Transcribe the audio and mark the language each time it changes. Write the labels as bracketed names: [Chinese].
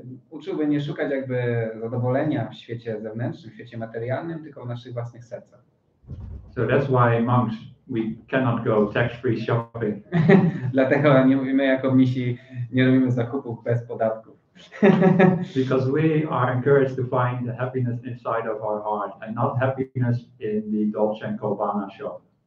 [Polish] Uczyłby nie szukać jakby zadowolenia w świecie zewnętrznym, w świecie materialnym, tylko w naszych własnych sercach. [English] So that's why monks, we cannot go tax-free shopping. [Polish] Dlatego my jako mnisi nie robimy zakupów bez podatków. [English] Because we are encouraged to find the happiness inside of our heart and not happiness in the Dolce & Gabbana shop.